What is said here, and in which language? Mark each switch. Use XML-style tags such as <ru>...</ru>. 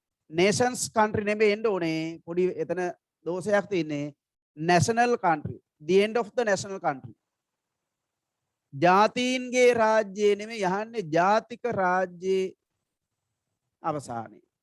<en>nations country</en> <si>නෙමෙයි එන්න ඕනේ. පොඩි එතන දෝෂයක් තියෙන්නේ.</si> <en>national country, the end of the national country.</en> <si>ජාතීන්ගේ රාජ්‍යය නෙමෙයි යහන්නේ ජාතික රාජ්‍යයේ අවසානයේ.</si>